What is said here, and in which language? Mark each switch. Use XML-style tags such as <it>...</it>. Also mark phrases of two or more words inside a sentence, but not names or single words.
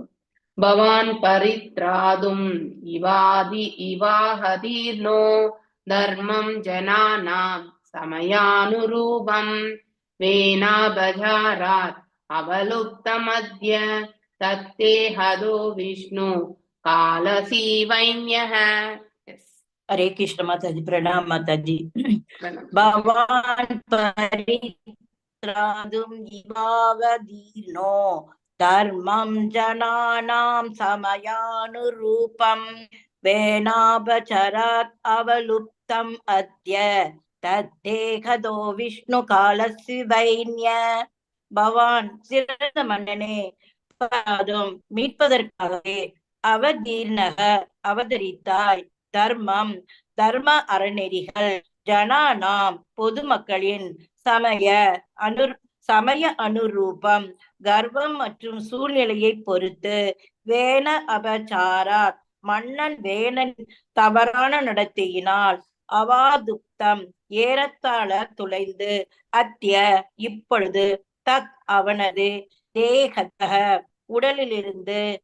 <sa>भवान् परित्रातुम् इहावतीर्णो धर्मं जनानां समयानुरूपं वेनापचारात् अवलुप्तमद्य तद्देहतो विष्णुः कलाशिवैन्यः.</sa> <hi>हरे कृष्ण माताजी. प्रणाम माताजी.</hi> <sa>भवान परित्रादुम इवावदीर्णो धर्मं जनानां समयानुरूपं वेनापचरात् अवलुप्तम् अद्य तद्धेहदो विष्णु कालस्विवैन्य.</sa> <ta>பவான் சிறந்த மன்னனே, மீட்பதற்காகவே அவதீர்ணக அவதரித்தாய். தர்மம் தர்ம அறநெறிகள், ஜனானாம் பொதுமக்களின்,</ta> <sa>समय अनुरूपम्</sa> <ta>கர்வம் மற்றும் சூழ்நிலையை பொறுத்து,</ta> <sa>वेन अपचारात्</sa> <ta>மன்னன் வேணன் தவறான நடத்தையினால், அவாதுப்தம் ஏறத்தாழ துளைந்து, அத்திய இப்பொழுது, தத் அவனது, தேகதக உடலிலிருந்து,</ta>